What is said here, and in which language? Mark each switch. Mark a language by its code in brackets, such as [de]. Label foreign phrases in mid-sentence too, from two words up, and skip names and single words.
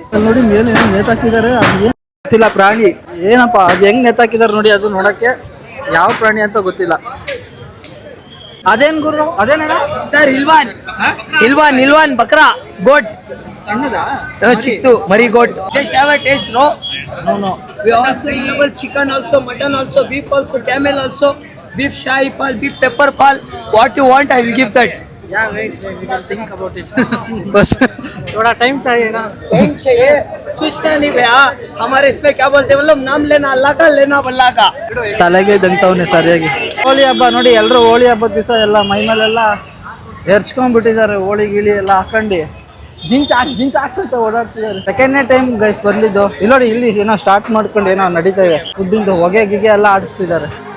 [kn] ನೋಡಿ ಮೇಲೆ ಏನೋ ನೇತಾಕಿದ್ದಾರೆ, ಅದು ಏನ್ ಗೊತ್ತಿಲ್ಲ ಪ್ರಾಣಿ. ಏನಪ್ಪ ಅದು ಹೆಂಗ್ ನೇತಾಕಿದ್ದಾರೆ ನೋಡಿ, ಅದು ನೋಡಕ್ಕೆ ಯಾವ ಪ್ರಾಣಿ ಅಂತ ಗೊತ್ತಿಲ್ಲ. ಅದೇನ್ ಗುರು, ಅದೇನಣ್ಣ ಸರ್? ಇಲ್ವಾನ್ ಬಕ್ರಾ ಗೋಟ್. ಸಣ್ಣದಾ? ಚಿಕ್ಕು ಮರಿ ಗೋಟ್. [en] Just have a taste, no? No. We also available chicken also, mutton also, beef also, camel also, beef shahi pal, beef pepper pal. What you want, I will give that. Yeah, wait, we can think about it. [hi] बस थोड़ा टाइम चाहिए ना. टाइम चाहिए, सोचना नहीं भैया. हमारे इसमें क्या बोलते हैं, मतलब नाम लेना अल्लाह का, लेना अल्लाह का. [kn] ತಲೆಗೆ ದಂತವನೆ ಸರಿಯಾಗಿ. ಹೋಳಿ ಹಬ್ಬ ನೋಡಿ, ಎಲ್ಲರೂ ಹೋಳಿ ಹಬ್ಬದ ದಿವಸ ಎಲ್ಲ ಮೈ ಮೇಲೆಲ್ಲ ಎರ್ಚ್ಕೊಂಡ್ಬಿಟ್ಟಿದ್ದಾರೆ, ಹೋಳಿ ಗಿಳಿ ಎಲ್ಲ ಹಾಕೊಂಡು ಜಿಂಚ್ ಹಾಕ್ತಾ ಓಡಾಡ್ತಿದ್ದಾರೆ. [en] second time guys [kn] ಬಂದಿದ್ದು. ಇಲ್ಲಿ ನೋಡಿ, ಇಲ್ಲಿ ಏನೋ ಸ್ಟಾರ್ಟ್ ಮಾಡ್ಕೊಂಡು ಏನೋ ನಡೀತಾ ಇದೆ. ಫುಡ್ಡಿಂದು ಹೊಗೆ ಗಿಗೆ ಎಲ್ಲ ಆಡಿಸ್ತಿದ್ದಾರೆ.